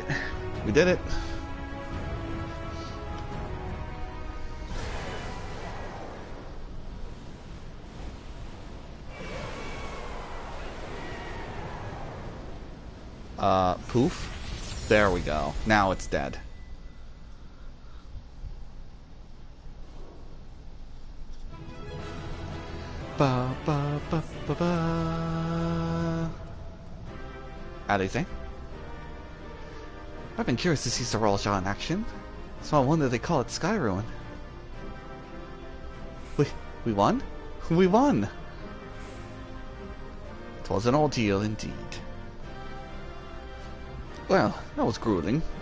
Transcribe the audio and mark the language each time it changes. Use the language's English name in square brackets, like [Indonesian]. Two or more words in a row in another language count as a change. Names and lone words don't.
[English] We did it. Poof. There we go. Now it's dead. Ba ba ba ba ba. Alize? I've been curious to see Sorrel Shah in action. So I wonder they call it Sky Ruin. We won? We won! 'Twas an ordeal indeed. Well, that was grueling.